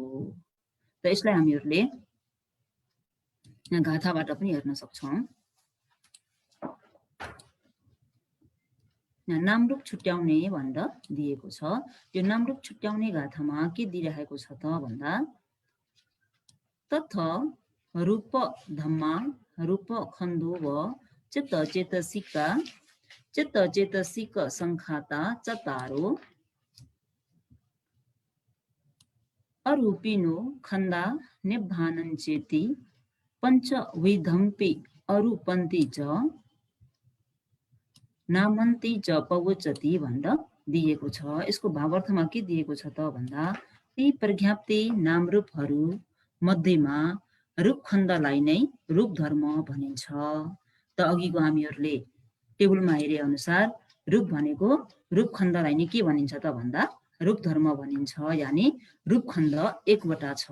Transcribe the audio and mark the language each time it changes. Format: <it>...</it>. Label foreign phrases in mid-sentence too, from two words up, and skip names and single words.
<ne>त यसलाई हामीहरूले यहाँ गाथाबाट पनि हेर्न सक्छौँ। यहाँ नामरूप छुट्याउने भनेर दिएको छ। यो नामरूप छुट्याउने गाथामा के दिइरहेको छ त भन्दा</ne> <pi>तथ रूप धम्मा रूप खण्डो व चित्त चैतसिक संखाता चतारो अरूपिनो खण्डा निब्बानञ्चेति पञ्चविधम्पि अरूपन्ति च नामन्ति च पवचति</pi> <ne>भनेर दिएको छ। यसको भावार्थमा के दिएको छ त भन्दा ती प्रज्ञप्ति नामरूपहरू मध्येमा रूप खण्डलाई नै रूप धर्म भनिन्छ। त अघिको हामीहरूले टेबलमा हेरे अनुसार रूप भनेको रूप खण्डलाई नै के भनिन्छ त भन्दा रूप धर्म भनिन्छ, यानि रूप खण्ड एकवटा छ।</ne>